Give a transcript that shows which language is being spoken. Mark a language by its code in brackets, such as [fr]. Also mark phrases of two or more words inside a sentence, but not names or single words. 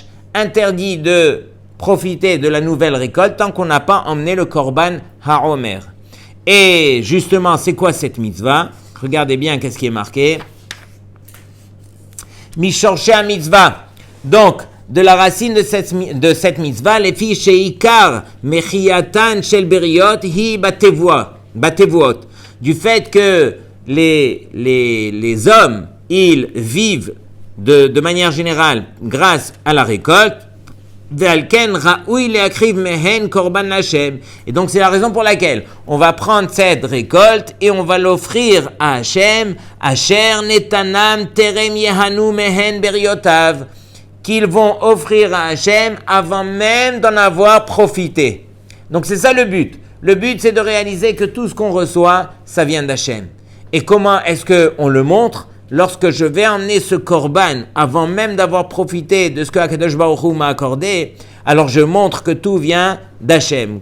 [fr] Interdit de profiter de la nouvelle récolte tant qu'on n'a pas emmené le [he] קרבן העומר. [fr] Et justement, c'est quoi cette mitzvah? Regardez bien qu'est-ce qui est marqué. [he] משורשי מצוה. [fr] Donc, de la racine de cette mitzvah, les filles [he] שעיקר מחייתן של בריות היא בתבואות. [fr] Du fait que les hommes, ils vivent de manière générale grâce à la récolte. Et donc c'est la raison pour laquelle on va prendre cette récolte et on va l'offrir à Hachem, [he] אשר נתנם טרם יהנו מהן בריותיו, [fr] qu'ils vont offrir à Hachem avant même d'en avoir profité. Donc c'est ça le but. Le but, c'est de réaliser que tout ce qu'on reçoit, ça vient d'Hachem. Et comment est-ce qu'on le montre? Lorsque je vais emmener ce korban, avant même d'avoir profité de ce que Akadosh Baruch Hu m'a accordé, alors je montre que tout vient d'Hachem.